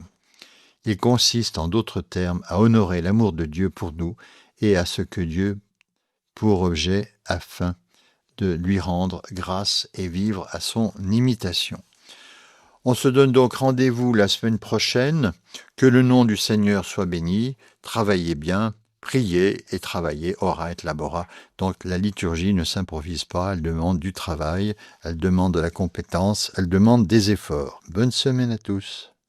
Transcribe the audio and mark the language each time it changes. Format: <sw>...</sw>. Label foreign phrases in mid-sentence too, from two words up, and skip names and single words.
<fr>Il consiste, en d'autres termes, à honorer l'amour de Dieu pour nous et à ce que Dieu pour objet afin de lui rendre grâce et vivre à son imitation. On se donne donc rendez-vous la semaine prochaine. Que le nom du Seigneur soit béni. Travaillez bien, priez et travaillez,</fr> <la>ora et labora.</la> <fr>Donc la liturgie ne s'improvise pas, elle demande du travail, elle demande de la compétence, elle demande des efforts. Bonne semaine à tous.</fr>